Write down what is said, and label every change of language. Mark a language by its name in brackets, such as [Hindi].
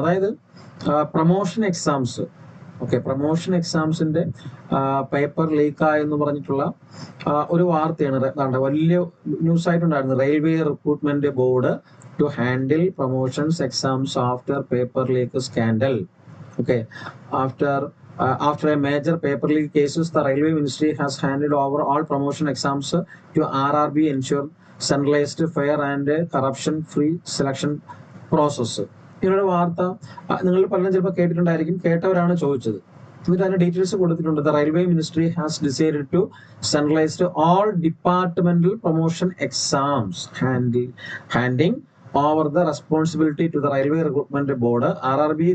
[Malayalam] അതായത് promotion exams, promotion എക്സാംസിന്റെ paper ലീക്കായെന്ന് പറഞ്ഞിട്ടുള്ള ഒരു വാർത്തയാണ്. വലിയ ന്യൂസ് ആയിട്ടുണ്ടായിരുന്നു. [English] Railway recruitment board to handle promotions exams after paper leak scandal. After a major paper leak cases, the Railway Ministry has handed over all promotion exams to RRB, ensure centralized, fair and corruption-free selection process. [Malayalam] ഇങ്ങനൊരു വാർത്ത നിങ്ങൾ പലരും ചിലപ്പോൾ കേട്ടിട്ടുണ്ടായിരിക്കും, കേട്ടവരാണ് ചോദിച്ചത്. എന്നിട്ട് അതിന്റെ details കൊടുത്തിട്ടുണ്ട്. [English] The Railway Ministry has decided to centralize all departmental promotion exams, handing over the responsibility to the Railway Recruitment Board, RRB.